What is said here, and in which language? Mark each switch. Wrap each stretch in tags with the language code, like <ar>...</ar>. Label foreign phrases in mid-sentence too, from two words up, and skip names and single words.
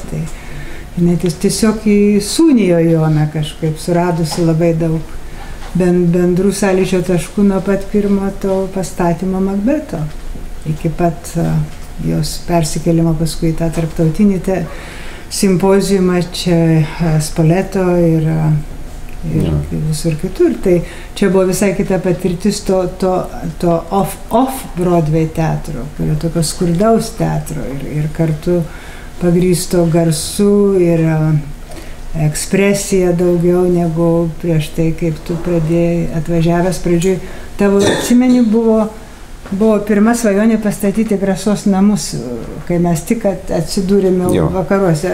<lt>Tai jinai tiesiog įsūnijo Joną kažkaip, suradusi labai daug bendrų sąlyčio taškų nuo pat pirmo to pastatymo Makbeto iki pat jos persikėlimo paskui tą tarptautinį simpoziumą čia Spoleto ir visur kitur. Tai čia buvo visai kita patirtis to off-Broadway teatro, kurio tokio skurdaus teatro ir kartu pagrįsto garsu ir ekspresija daugiau negu prieš tai, kaip tu pradėjai atvažiavęs pradžioj. Tavo, atsimeni, buvo pirma svajonė pastatyti Grasos namus, kai mes tik atsidūrėme vakaruose.</lt>